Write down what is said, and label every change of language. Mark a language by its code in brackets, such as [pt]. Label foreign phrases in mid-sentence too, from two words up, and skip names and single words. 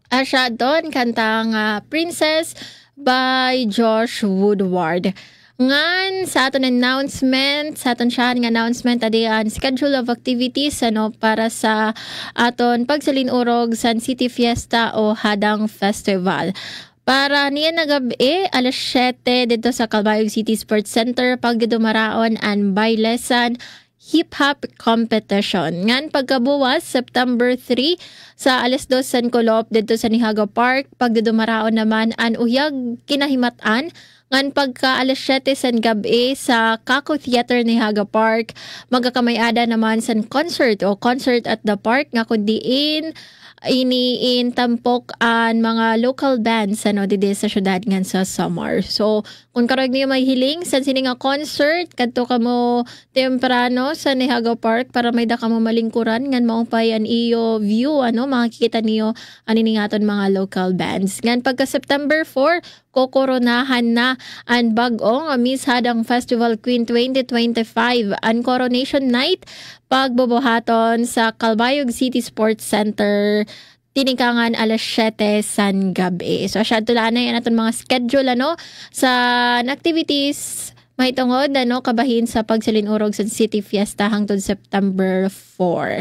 [tl] siya doon kantang Princess by Josh Woodward. [war] Ngan sa aton announcement, sa aton siya ng announcement adi ang [en] schedule of activities [war] para sa aton pagsalinurog Sun City Fiesta o Hadang Festival. Para niya na gabi, alas 7 dito sa Calbayog City Sports Center pagdumaraon ang Bailesan hip-hop competition. Ngan pagkabuwas, September 3, sa alas 2 San Colop dito sa Nihaga Park, pagdudumaraon naman ang uyag kinahimatan. Ngan pagka alas 7 san gabi sa Kako Theater Nihaga Park, magkakamayada naman sa concert o [en] concert at the park [war] nga kundiin iniin tampok ang mga [en] local bands [war] dito sa syudad ngan sa summer. So, kung karag niyo may hiling sa sini nga concert, kadto ka mo temprano sa Nihaga Park para may da ka mo malingkuran ngan maupay an iyo view makikita niyo ani ngaton mga [en] local bands. [war] Ngan pagka September 4, kokoronahan na ang bag-ong Miss Hadang Festival Queen 2025 ang Coronation Night pagbobohaton sa Calbayog City Sports Center tinikangan alas 7 san gabi. So asya tulaan na yan aton mga schedule sa activities mahitungod kabahin sa pagsalinurog sa City Fiesta hangtod September 4.